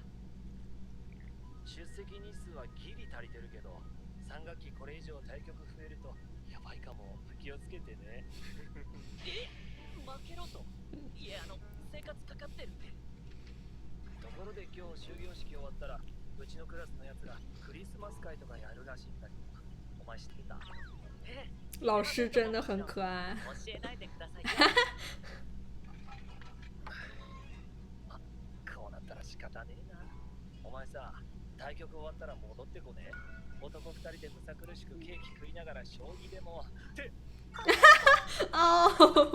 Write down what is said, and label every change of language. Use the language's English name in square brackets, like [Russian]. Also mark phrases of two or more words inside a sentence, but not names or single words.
[Japanese] 出席日数はギリ足りてるけど、3学期これ以上対局増えるとやばいかも。気をつけてね。負けろと。いや、生活かかってるって。ところで今日終業式終わったら、うちのクラスのやつらクリスマス会とかやるらしいんだけど、お前知ってた？ [Chinese] 老师真的很可愛。 [Japanese] 教えないでくださいよ。こうなったら仕方ねえな。お前さ、対局終わったら戻ってこね。男2人でむさ苦しくケーキ食いながら将棋でもって哦